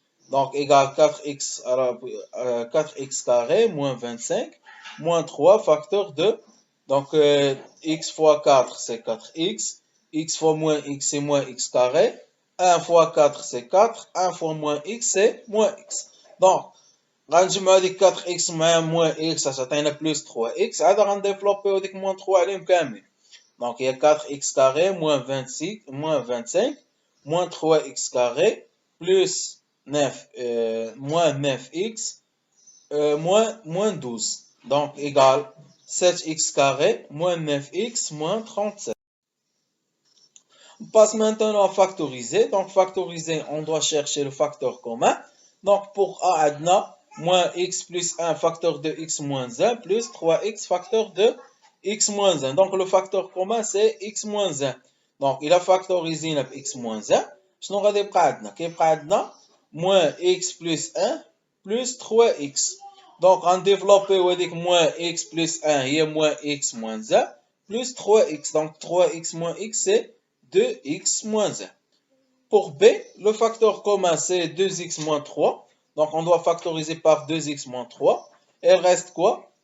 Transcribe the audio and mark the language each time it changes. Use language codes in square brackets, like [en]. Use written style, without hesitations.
[fr] Donc égal 4x, 4x carré, moins 25, moins 3, facteur de, donc x fois 4, c'est 4x, x fois moins x, c'est moins x carré, 1 fois 4, c'est 4. 1 fois moins x, c'est moins x. Donc, [ar] غنجمعوا هذيك [fr] 4x مع moins x, ça [ar] تعطينا [fr] plus 3x. [ar] عاد غنديفلوبيو هذيك moins 3 عليهم كاملين. [fr] Donc, il y a 4x carré, moins 26, moins 25, moins 3x carré, plus 9, moins 9x, moins 12. Donc, égal 7x carré, moins 9x, moins 37. On passe maintenant à factoriser. Donc, factoriser, on doit chercher le facteur commun. Donc, pour A, adna, moins x plus 1, facteur de x moins 1, plus 3x, facteur de x moins 1. Donc, le facteur commun, c'est x moins 1. Donc, il a factorisé x moins 1. [ar] شنو غادي يبقى عندنا؟ كيبقى عندنا [fr] moins x plus 1 plus 3x. Donc, on développe avec moins x plus 1, il y a moins x moins 1 plus 3x. Donc, 3x moins x, c'est 2x moins 1. Pour B, le facteur commun, c'est 2x moins 3. Donc, on doit factoriser par 2x moins 3. Il reste quoi?